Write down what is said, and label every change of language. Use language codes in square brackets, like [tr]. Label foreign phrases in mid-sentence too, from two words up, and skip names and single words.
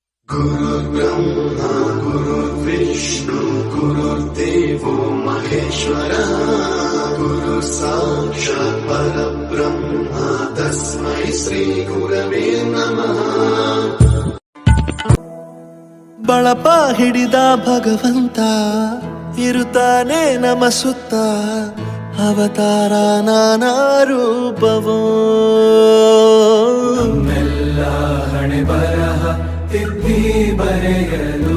[sa] गुरुर्ब्रह्मा गुरुर्विष्णु गुरुर्देवो महेश्वरः गुरु साक्षात् परब्रह्म तस्मै श्री गुरवे नमः। [kn] ಬಳಪ ಹಿಡಿದ ಭಗವಂತ ಇರುತ್ತಾನೆ ನಮ ಸುತ್ತ ಅವತಾರ ನಾನಾ ರೂಪವೋ ನಮ್ಮೆಲ್ಲ ಹಣೆ ಬರಹ ತಿದ್ದಿ ಬರೆಯಲು